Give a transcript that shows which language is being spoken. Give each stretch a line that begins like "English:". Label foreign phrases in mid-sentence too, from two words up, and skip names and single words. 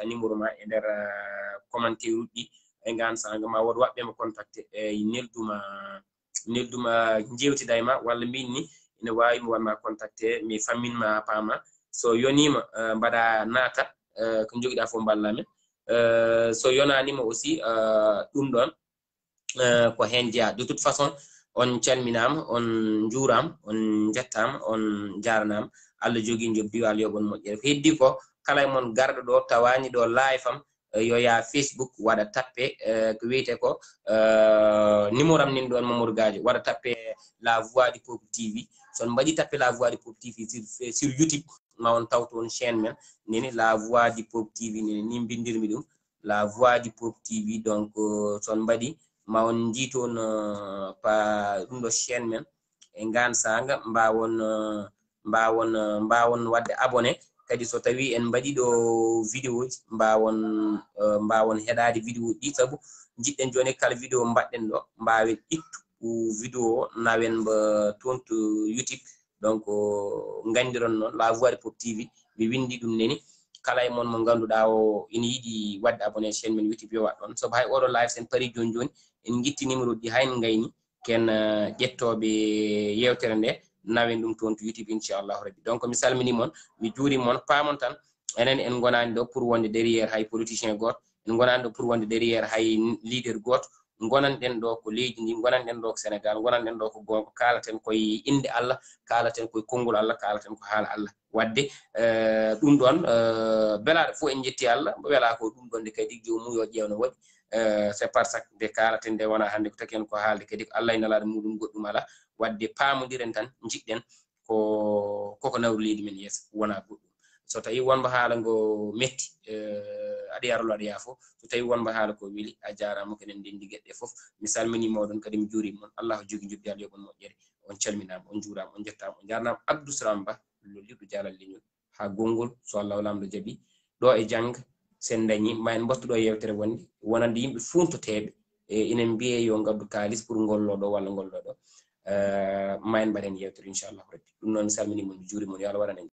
Fula: numéro ma e nder commentaire uji e ngan sanga ma wood waɓɓe mo contacté e nelduma jewtida e ma walla mbinni ina wawi mo wanma contacté mi famminma paama so yonima mbaɗa naata ko joguiɗa fof ballamen so yonanima aussi ɗum ɗon ko hen jeeya
French: de toute façon
Fula: on calminama on juurama on jettama on jaranama Allah jogui jobbi Allah yoɓon moƴƴere ko heddi ko kala mon garɗo ɗo tawani ɗo live am yo ya Facebook waɗa tappe ko wiyete ko numéro am nin ɗon Mamadou Gadji waɗa tappe la voix du peuple TV son mbaɗi tappe la voix du peuple TV sur YouTube ma on taw toon chaîne men neni la voix du peuple TV neni ni bindirmi ɗum la voix du peuple TV donc son mbaɗi ma on jii toon pa ɗum ɗo chaîne men e ngan sanga mbawon wadde abonné kadi so tawi en mbaɗi ɗo vidéo ji mbawon heɗade vidéo ɗi saabu jiɗɗen joni kala vidéo mbaɗɗen ɗo mbawen ittu vidéo nawen mba toon to YouTube donc gandiron noon la voix du peuple TV mi windi ɗum neni kala e mon mo ganduɗa o ina yiiɗi wadde abonné chaîne men YouTube yo waɗ ɗon sabu hay oɗo live sen pari joni joni en guitti numéro ɗi hayno gayni ken ƴettoɓe yewtere nde nawen ɗum toon to YouTube
Arabic: إن شاء الله ربي
Fula: donc mi salmini mon mi juuri mon paamon tan enen en gonani ɗo pour wonde derrière hay politicien goto en gonani ɗo pour wonde derrière hay leader goto gonanɗen ɗo ko leydi ndi gonanɗen ɗo ko Sénégal gonanɗen ɗo ko gonga kalaten koye inde Allah kalaten koye konngol Allah kalaten ko haala Allah wadde ɗum ɗon belaɗo fof en jetti Allah wela ko ɗum ɗon de kadi jomum yo ƴewno waɗi
French: c'est par ça
Fula: de kalaten nde wona hande ko taken ko haalde kadi ko Allah e nalaɗo muɗum goɗɗum ala wadde paamodiren tan jiɗɗen koko nawri leydi men yeeso wona goɗɗum so tawi wonmo haala ngo metti aɗa yarolo aɗa yaafo so tawi wonmo haala ko weeli a jarama ko enen ndendi gueɗɗe foof mi salmini moɗon kadi mi juurima moon Allah jogui jobbi Allah yoɓon moƴƴere on calminama on juurama on jettama on jarnama Abdou Salam Ba lolliɗo Dialal Leñol ha gongol so Allah lamɗo jaaɓi ɗo e jangga sen dañi ma en mbattuɗo yewtere wonde wonande yimɓe funtoteɓe inen mbiye yo gaddu kalis pour gollo ɗo walla gollo ɗo ma en mbaɗen yewtere
Arabic: إن شاء الله ربي
Fula: ɗum noon mi salmini mon mi juuri mon yo Allah waɗan en